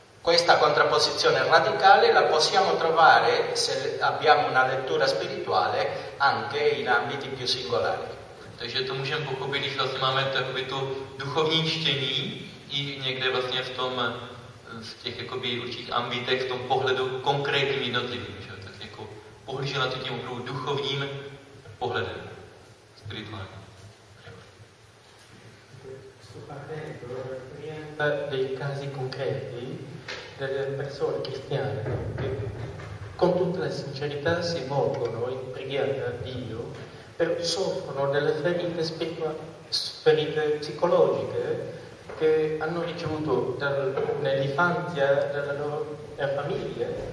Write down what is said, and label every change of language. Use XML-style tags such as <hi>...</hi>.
<it>Questa contrapposizione radicale la possiamo trovare, se abbiamo una lettura spirituale, anche in ambiti più singolari.</it> <cs>Takže to můžeme pochopit, když vlastně máme takový tu duchovní čtení i někde vlastně v tom, v těch jakoby určitých ambitech, v tom pohledu konkrétním jednotlivým, že? Tak jako pohlížel na to tím opravdu duchovním pohledem, spirituálním.</cs> <it>Dei casi concreti delle persone cristiane che con tutta la sincerità si volgono in preghiera a Dio, però soffrono delle ferite ferite psicologiche che hanno ricevuto nell'infanzia della loro famiglia,</it>